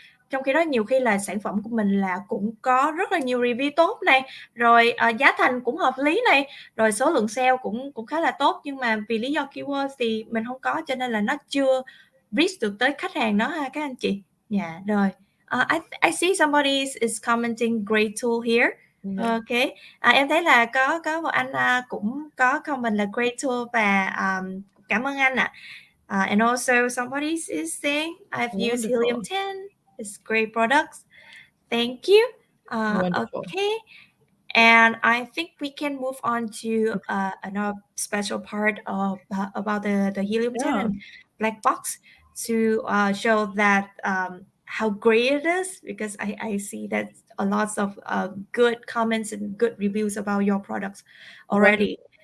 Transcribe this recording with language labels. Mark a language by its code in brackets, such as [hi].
[vi] Trong khi đó nhiều khi là sản phẩm của mình là cũng có rất là nhiều review tốt này, rồi giá thành cũng hợp lý này, rồi số lượng sale cũng khá là tốt, nhưng mà vì lý do keyword thì mình không có, cho nên là nó chưa reach được tới khách hàng đó ha các anh chị. Dạ rồi. [en] I see somebody is commenting great tool here. Okay. [vi] Em thấy là có một anh cũng có comment là [en] great tool [vi] và cảm ơn anh ạ. [en] And also somebody is saying I've used HELIUM10. It's great products. Thank you. Okay. And I think we can move on to another special part of about the HELIUM10 and Black Box to show that how great it is, because I see that a lot of good comments and good reviews about your products already.